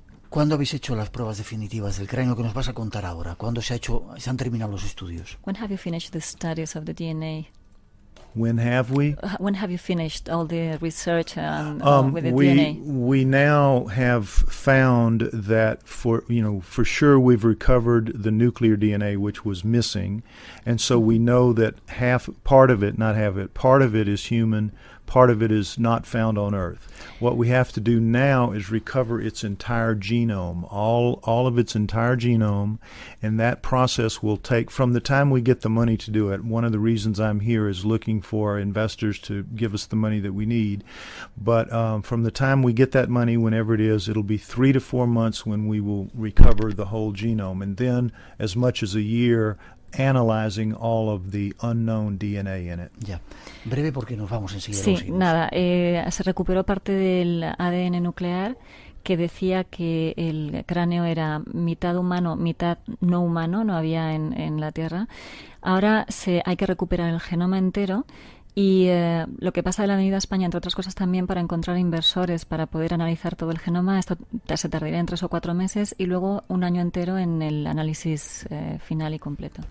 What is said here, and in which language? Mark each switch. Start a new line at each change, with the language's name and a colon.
Spanish: ¿Cuándo habéis hecho las pruebas definitivas del cráneo que nos vas a contar ahora? ¿Cuándo se han terminado los estudios?
English: When have you finished the studies of the DNA? When have we? When have you finished all the research with the DNA? We now have found that for sure we've recovered the nuclear DNA which was missing, and so we know that part of it is human, part of it is not found on Earth. What we have to do now is recover its entire genome, all of its entire genome, and that process will take, from the time we get the money to do it, one of the reasons I'm here is looking for investors to give us the money that we need, but from the time we get that money, whenever it is, it'll be 3 to 4 months when we will recover the whole genome, and then as much as a year analyzing all of the unknown DNA in it.
Spanish: Ya. Breve porque nos vamos enseguida. Sí, nada, se recuperó parte del ADN nuclear que decía que el cráneo era mitad humano, mitad no humano, no había en la Tierra. Ahora hay que recuperar el genoma entero. Y lo que pasa de la venida a España, entre otras cosas también para encontrar inversores para poder analizar todo el genoma, esto se tardaría en 3 o 4 meses y luego 1 año entero en el análisis final y completo.